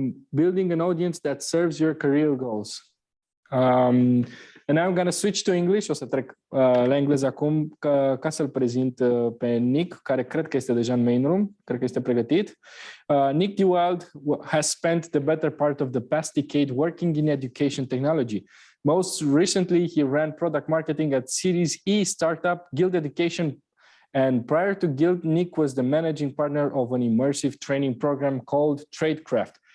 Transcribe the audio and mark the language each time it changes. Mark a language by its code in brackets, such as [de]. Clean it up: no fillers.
[en] Building an audience that serves your career goals. And I'm going to switch to English. [ro] O să trec la engleză acum ca să-l prezint pe Nick, care cred că este deja în main room, cred că este pregătit. [en] Nick D. Wild has spent the better part of the past decade working in education technology. Most recently, he ran product marketing at Series E startup Guild Education. And prior to Guild, Nick was the managing partner of an immersive training program called Tradecraft.